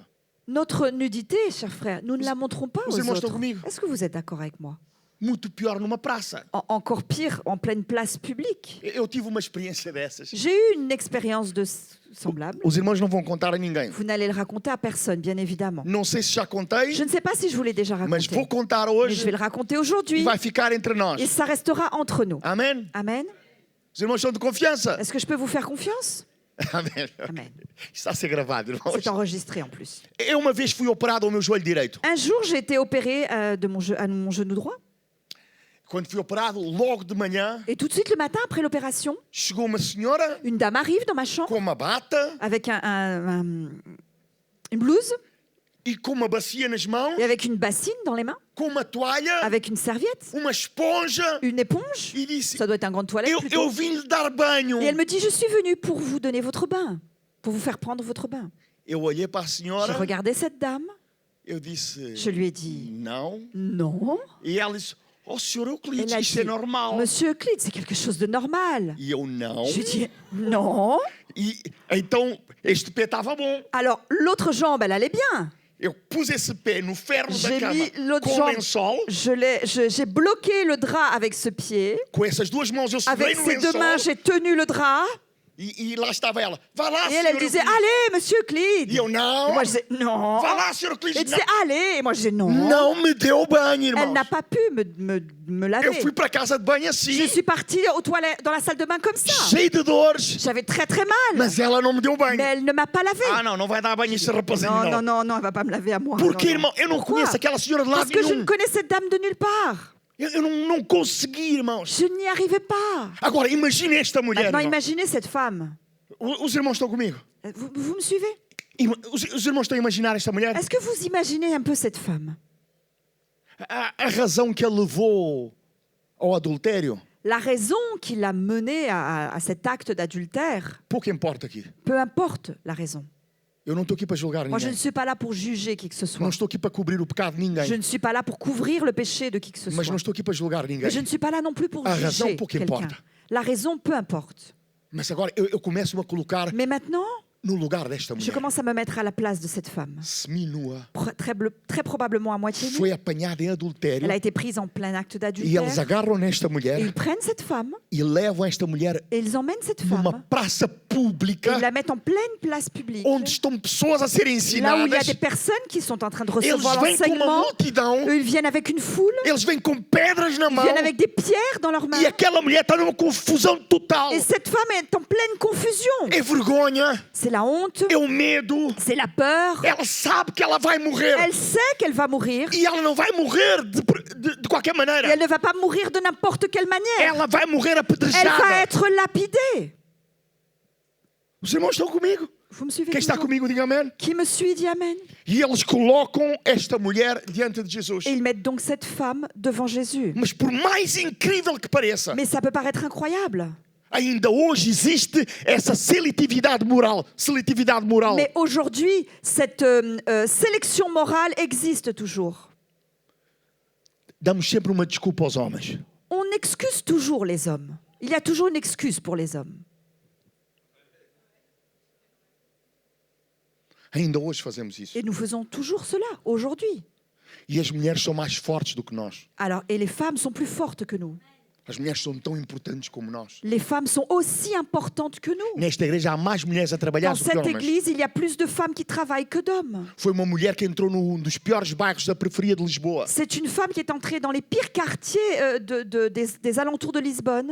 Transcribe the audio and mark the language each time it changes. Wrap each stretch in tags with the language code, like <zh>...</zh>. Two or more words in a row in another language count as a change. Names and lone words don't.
<fr>Notre nudité, chers frères, nous ne la montrons pas</fr> <pt>Os</pt> <fr>aux</fr> <pt>irmãos estão</pt> <fr>autres.</fr> <pt>comigo?</pt> <fr>Est-ce que vous êtes d'accord avec moi?</fr> <pt>Muito pior numa praça.</pt> <fr>Encore pire, en pleine place publique.</fr> <pt>Eu tive uma experiência dessas.</pt> <fr>J'ai eu une expérience semblable.</fr> <pt>Os irmãos não vão contar a ninguém.</pt> <fr>Vous n'allez le raconter à personne, bien évidemment.</fr> <pt>Não sei se já contei,</pt> <fr>Je ne sais pas si je vous l'ai déjà</fr> <pt>mas</pt> <fr>raconté,</fr> <pt>vou contar</pt> <fr>mais je</fr> <pt>hoje</pt> <fr>vais le raconter</fr> <pt>e</pt> <fr>aujourd'hui.</fr> <pt>vai ficar entre nós.</pt> <fr>Et ça restera entre nous.</fr> <pt>Amém?</pt> <fr>Amen.</fr> <pt>Os irmãos são de confiança?</pt> <fr>Est-ce que je peux vous faire confiance?</fr> <pt>Amém.</pt> <fr>Amen.</fr> <pt>Está a ser gravado, irmãos.</pt> <fr>C'est enregistré en plus.</fr> <pt>Eu uma vez fui operado ao meu joelho direito.</pt> <fr>Un jour, j'ai été opérée à mon genou droit.</fr> <pt>Quando fui operado, logo de manhã,</pt> <fr>Et tout de suite, le matin, après l'opération,</fr> <pt>chegou uma senhora</pt> <fr>une dame arrive dans ma chambre</fr> <pt>com uma bata</pt> <fr>avec une blouse</fr> <pt>e com uma bacia nas mãos,</pt> <fr>et avec une bassine dans les mains,</fr> <pt>com uma toalha,</pt> <fr>avec une serviette,</fr> <pt>uma esponja</pt> <fr>une éponge.</fr> <pt>e disse:</pt> <fr>Ça doit être un gant de toilette</fr> <pt>eu</pt> <fr>plutôt.</fr> <pt>vim lhe dar banho.</pt> <fr>Et elle me dit, je suis venue pour vous donner votre bain, pour vous faire prendre votre bain.</fr> <pt>Eu olhei para a</pt> <fr>J'ai</fr> <pt>senhora,</pt> <fr>regardé cette dame,</fr> <pt>eu disse,</pt> <fr>je lui ai dit</fr> <pt>não.</pt> <fr>non.</fr> <pt>E ela disse, oh, senhor Euclides,</pt> <fr>Elle a</fr> <pt>isso</pt> <fr>dit</fr> <pt>é normal.</pt> <fr>Monsieur Euclide, c'est quelque chose de normal.</fr> <pt>E eu, não.</pt> <fr>Je lui ai dit non.</fr> <pt>E então, este pé estava bom.</pt> <fr>Alors l'autre jambe, elle allait bien.</fr> <pt>Eu pus esse pé no ferro da</pt> <fr>J'ai</fr> <pt>cama</pt> <fr>mis l'autre</fr> <pt>com</pt> <fr>jambe,</fr> <pt>lençol.</pt> <fr>j'ai bloqué le drap avec ce pied.</fr> <pt>Com essas duas mãos eu segurei</pt> <fr>Avec</fr> <pt>no</pt> <fr>ces deux</fr> <pt>lençol.</pt> <fr>mains, j'ai tenu le drap.</fr> <pt>E lá estava ela. Vá lá,</pt> <fr>Et elle,</fr> <pt>senhor</pt> <fr>elle disait,</fr> <pt>Euclides.</pt> <fr>allez, monsieur Euclide.</fr> <pt>E eu, não.</pt> <fr>Et moi, je disais, non.</fr> <pt>Vá lá, senhor Euclides.</pt> <fr>Elle disait, allez. Et moi, je disais, non.</fr> <pt>Não me deu banho,</pt> <fr>Elle</fr> <pt>irmãos.</pt> <fr>n'a pas pu me</fr> <pt>Eu</pt> <fr>laver.</fr> <pt>fui para casa de banho</pt> <fr>Je</fr> <pt>assim,</pt> <fr>suis partie aux toilettes, dans la salle de bain comme ça.</fr> <pt>cheio de dores.</pt> <fr>J'avais très très mal.</fr> <pt>Mas ela não me deu banho.</pt> <fr>Mais elle ne m'a pas lavé.</fr> <pt>Ah, não vai dar banho esse rapazinho,</pt> <fr>Non,</fr> <pt>não.</pt> <fr>non, non, non, elle va pas me laver à moi.</fr> <pt>Porque,</pt> <fr>Non, non.</fr> <pt>irmão, eu não</pt> <fr>Pourquoi?</fr> <pt>conheço aquela senhora de</pt> <fr>Parce</fr> <pt>lado</pt> <fr>que je</fr> <pt>nenhum.</pt> <fr>ne connais cette dame de nulle part.</fr> <pt>Eu não consegui, irmãos.</pt> <fr>Je n'y arrivais pas.</fr> <pt>Agora, imagine esta mulher,</pt> <fr>Maintenant,</fr> <pt>irmão.</pt> <fr>imaginez cette femme.</fr> <pt>Os irmãos estão comigo?</pt> <fr>Vous me suivez?</fr> <pt>Os irmãos estão a imaginar esta mulher?</pt> <fr>Est-ce que vous imaginez un peu cette femme?</fr> <pt>A razão que a levou ao adultério,</pt> <fr>La raison qui l'a menée à cet acte d'adultère,</fr> <pt>pouco importa aqui.</pt> <fr>peu importe la raison.</fr> <pt>Eu não estou aqui para julgar</pt> <fr>Moi, je ne</fr> <pt>ninguém.</pt> <fr>suis pas là pour juger qui que ce soit.</fr> <pt>Não estou aqui para cobrir o pecado de</pt> <fr>Je</fr> <pt>ninguém.</pt> <fr>ne suis pas là pour couvrir le péché de qui que ce</fr> <pt>Mas</pt> <fr>soit.</fr> <pt>não estou aqui para julgar</pt> <fr>Mais</fr> <pt>ninguém.</pt> <fr>je ne suis pas là non plus pour</fr> <pt>A razão</pt> <fr>juger</fr> <pt>pouco</pt> <fr>quelqu'un.</fr> <pt>importa.</pt> <fr>La raison, peu importe.</fr> <pt>Mas agora eu começo a colocar</pt> <fr>Mais maintenant,</fr> <pt>no lugar desta</pt> <fr>je</fr> <pt>mulher.</pt> <fr>commence à me mettre à la place de cette femme.</fr> <pt>Seminua.</pt> <fr>Très probablement à moitié nue.</fr> <pt>Foi apanhada em adultério.</pt> <fr>Elle a été prise en plein acte</fr> <pt>E eles</pt> <fr>d'adultère.</fr> <pt>agarram nesta</pt> <fr>Et</fr> <pt>mulher</pt> <fr>ils prennent cette femme</fr> <pt>e levam esta mulher</pt> <fr>et ils emmènent cette</fr> <pt>numa</pt> <fr>femme</fr> <pt>praça</pt> <fr>et</fr> <pt>pública</pt> <fr>ils la mettent en pleine place publique.</fr> <pt>onde estão pessoas a serem</pt> <fr>Là où il y a</fr> <pt>ensinadas.</pt> <fr>des personnes qui sont en train de</fr> <pt>Eles</pt> <fr>recevoir</fr> <pt>vêm com uma</pt> <fr>l'enseignement.</fr> <pt>multidão.</pt> <fr>Eux, ils viennent avec une foule.</fr> <pt>Eles vêm com pedras na</pt> <fr>Ils</fr> <pt>mão.</pt> <fr>viennent avec des pierres dans leurs mains.</fr> <pt>E aquela mulher está numa confusão total.</pt> <fr>Et cette femme est en pleine confusion.</fr> <pt>É vergonha,</pt> <fr>C'est la honte,</fr> <pt>é o medo.</pt> <fr>c'est la peur.</fr> <pt>Ela sabe que ela vai morrer.</pt> <fr>Elle sait qu'elle va mourir</fr> <pt>E ela não vai morrer de qualquer</pt> <fr>et</fr> <pt>maneira.</pt> <fr>elle ne va pas mourir de n'importe quelle manière.</fr> <pt>Ela vai morrer</pt> <fr>Elle va</fr> <pt>apedrejada.</pt> <fr>être lapidée.</fr> <pt>Os irmãos estão comigo.</pt> <fr>Vous me suivez</fr> <pt>Quem está</pt> <fr>toujours?</fr> <pt>comigo, diga amém.</pt> <fr>Qui me suit, dit Amen.</fr> <pt>E eles colocam esta mulher diante de Jesus.</pt> <fr>Et ils mettent donc cette femme devant Jésus.</fr> <pt>Mas por mais incrível que pareça,</pt> <fr>Mais ça peut paraître incroyable.</fr> <pt>ainda hoje existe essa seletividade moral. Seletividade moral.</pt> <fr>Mais aujourd'hui, cette sélection morale existe toujours.</fr> <pt>Damos sempre uma desculpa aos homens.</pt> <fr>On excuse toujours les hommes. Il y a toujours une excuse pour les hommes.</fr> <pt>Ainda hoje fazemos isso.</pt> <fr>Et nous faisons toujours cela, aujourd'hui.</fr> <pt>E as mulheres são mais fortes do que nós.</pt> <fr>Alors, et les femmes sont plus fortes que nous.</fr> <pt>As mulheres são tão importantes como nós.</pt> <fr>Les femmes sont aussi importantes que nous.</fr> <pt>Nesta igreja há mais mulheres a trabalhar</pt> <fr>Dans</fr> <pt>do que</pt> <fr>cette</fr> <pt>homens.</pt> <fr>église, il y a plus de femmes qui travaillent que d'hommes.</fr> <pt>Foi uma mulher que entrou num dos piores bairros da periferia de Lisboa</pt> <fr>C'est une femme qui est entrée dans les pires quartiers des alentours de Lisbonne</fr>